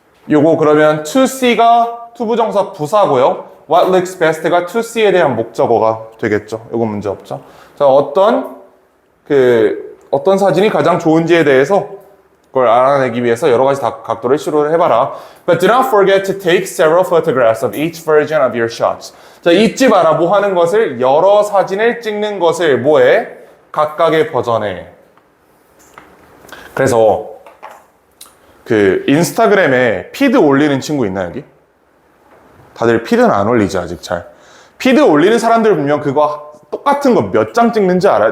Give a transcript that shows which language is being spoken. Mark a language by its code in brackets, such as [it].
[ko] 요거 그러면 to see가 투부정사 부사고요. What looks best가 to see에 대한 목적어가 되겠죠. 요거 문제 없죠. 자, 어떤 사진이 가장 좋은지에 대해서 그걸 알아내기 위해서 여러 가지 각도를 시도를 해봐라. [en] But do not forget to take several photographs of each version of your shots. [ko] 자, 잊지 마라. 뭐 하는 것을? 여러 사진을 찍는 것을 뭐해? 각각의 버전에. 그래서 그 인스타그램에 피드 올리는 친구 있나 여기? 다들 피드는 안 올리지 아직 잘. 피드 올리는 사람들 보면 그거 똑같은 거 몇 장 찍는지 알아요?